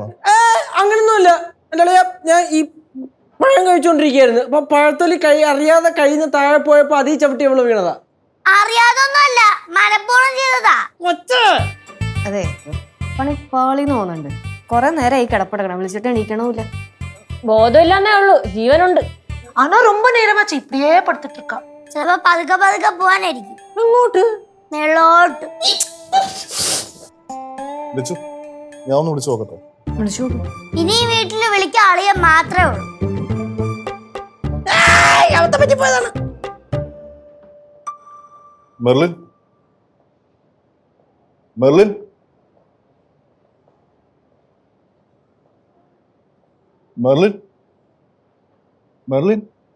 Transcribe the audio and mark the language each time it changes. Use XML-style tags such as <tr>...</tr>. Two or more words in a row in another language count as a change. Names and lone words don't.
<ml>അങ്ങനൊന്നുമല്ല എന്റെ അളിയ, ഞാൻ ഈ പഴം കഴിച്ചോണ്ടിരിക്കുകയായിരുന്നു. അപ്പൊ പഴത്തൊലി അറിയാതെ കയ്യിൽ നിന്ന് താഴെ പോയപ്പോ അതീ ചവിട്ടി അവള് വീണതാ. അറിയാതൊന്നുമല്ല, മനഃപൂർവ്വം ചെയ്തതാ. അതെ, പണിപ്പാളിന്ന് തോന്നുന്നുണ്ട്. കൊറേ നേരം ഈ കിടപ്പടക്കണം, വിളിച്ചിട്ട് എണീക്കണമില്ല. ബോധമില്ലാന്നേ ഉള്ളൂ, ജീവനുണ്ട്.</ml> <ta>ஆனா ரொம்ப நேரமாச்சு இப்படியே படுத்துட்டு இருக்கா.</ta> <ml>ചിലപ്പോ പതുക്കെ പതുക്കെ പോവാനായിരിക്കും. അങ്ങോട്ട് മേളോട്ട്. ഞാൻ ഒന്ന് വിളിച്ചു നോക്കട്ടെ. ഇനി ഈ വീട്ടില് വിളിക്കാൻ അളിയ മാത്രമേ ഉള്ളൂ. മെർലിൻ, മെർലിൻ, മെർലിൻ, മെർലിൻ,</ml>